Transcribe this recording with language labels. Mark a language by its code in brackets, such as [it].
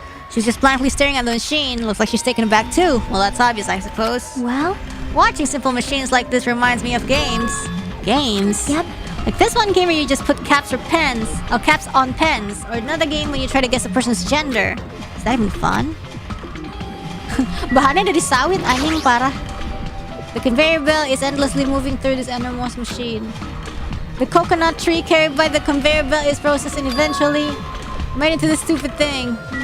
[en] She's just blankly staring at the machine. Looks like she's taken aback too. Well, that's obvious, I suppose. Well? Watching simple machines like this reminds me of games. Games? Yep. Like this one game where you just put caps or pens. Oh, caps on pens. Or another game when you try to guess a person's gender. Is that even fun? [id] Bahannya dari sawit, anjing parah. [en] The conveyor belt is endlessly moving through this enormous machine. The coconut tree carried by the conveyor belt is processed and eventually made into this stupid thing.